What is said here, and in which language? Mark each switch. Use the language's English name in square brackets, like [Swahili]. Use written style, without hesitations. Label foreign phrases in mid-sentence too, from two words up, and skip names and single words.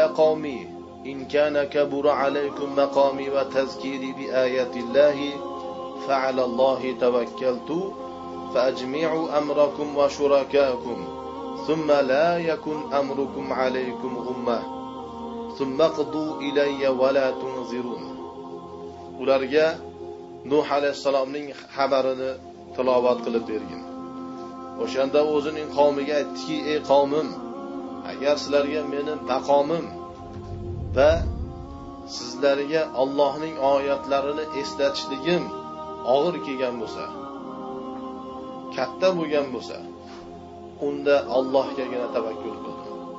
[Arabic] قَوْمِ إِنْ كَانَ كَبُرَ عَلَيْكُمْ مَقَامِي وَتَذْكِيرِي بِآيَاتِ اللَّهِ فَعَلَى اللَّهِ تَوَكَّلْتُ فَأَجْمِعُوا أَمْرَكُمْ وَشُرَكَاءَكُمْ ثُمَّ لَا يَكُنْ أَمْرُكُمْ عَلَيْكُمْ غُمَّةً ثُمَّ اقْضُوا إِلَيَّ وَلَا تُنْظِرُونِ. [Uzbek] Ularga Nuh alayhisalomning xabarini tilovat qilib bergin. O'shanda o'zining qavmiga aytdiki: ey qavmim, agar sizlarga mening maqomim va sizlarga Allohning oyatlarini eslatishligim og'ir kelgan bo'lsa, katta bo'lgan bo'lsa, unda Allohgagina tavakkul qildim.